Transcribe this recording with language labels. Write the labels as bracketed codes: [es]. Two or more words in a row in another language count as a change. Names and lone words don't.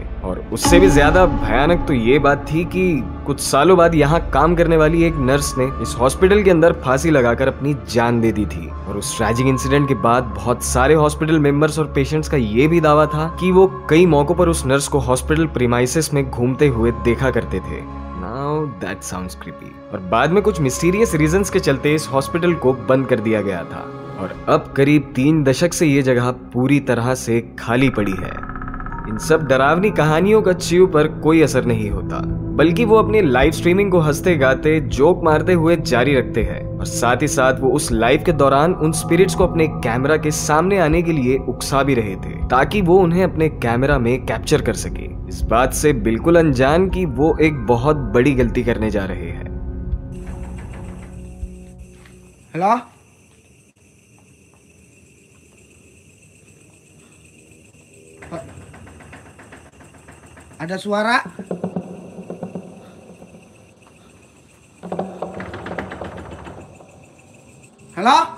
[hi] और उससे भी ज्यादा भयानक तो ये बात थी कि कुछ सालों बाद यहाँ काम करने वाली एक नर्स ने इस हॉस्पिटल के अंदर फांसी लगाकर अपनी जान दे दी थी। और उस [en] tragic incident [hi] के बाद बहुत सारे [en] hospital members [hi] और पेशेंट्स का ये भी दावा था कि वो कई मौकों पर उस नर्स को [en] hospital premises [hi] में घूमते हुए देखा करते थे। [en] Now that sounds creepy। [hi] और बाद में कुछ [en] mysterious reasons [hi] के चलते इस हॉस्पिटल को बंद कर दिया गया था और अब करीब 3 दशक से ये जगह पूरी तरह से खाली पड़ी है। इन सब डरावनी कहानियों का चीव पर कोई असर नहीं होता, बल्कि वो अपनी [en] live streaming [hi] को हंसते गाते जोक मारते हुए जारी रखते हैं और साथ ही साथ वो उस लाइव के दौरान उन स्पिरिट्स को अपने कैमरा के सामने आने के लिए उकसा भी रहे थे ताकि वो उन्हें अपने कैमरा में कैप्चर कर सके, इस बात से बिल्कुल अनजान कि वो एक बहुत बड़ी गलती करने जा रहे हैं। [id] Halo? Ada suara? Halo?